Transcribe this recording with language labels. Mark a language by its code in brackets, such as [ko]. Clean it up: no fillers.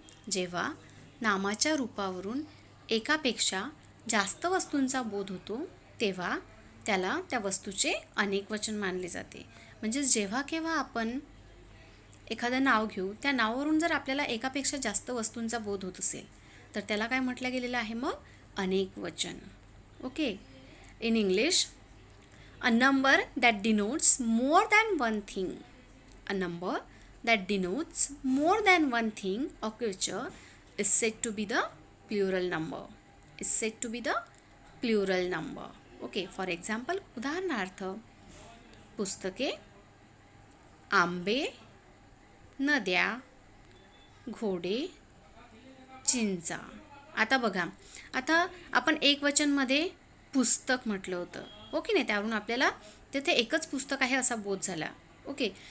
[mr] जेव्हा नामाच्या रूपावरून एकापेक्षा जास्त वस्तूंचा बोध होतो, तेव्हा त्याला त्या वस्तूचे अनेकवचन मानले जाते. म्हणजे जेव्हा केव्हा आपण एखादं नाव घेऊ, त्या नावावरून जर आपल्याला एकापेक्षा जास्त वस्तूंचा बोध होत असेल तर त्याला काय म्हटलं गेलेलं आहे? मग अनेकवचन. Okay. [en] In English, a number that denotes more than one thing. A number that denotes more than one thing or creature is said to be the plural number. Is said to be the plural number. Okay. For example, [mr] उदाहरणार्थ, पुस्तके, आंबे, नद्या, घोडे, चिंचा. आता बघा, आता आपण एकवचनमध्ये पुस्तक म्हटलं होतं, ओके नाही, त्यावरून आपल्याला तिथे एकच पुस्तक आहे असा बोध झाला. ओके.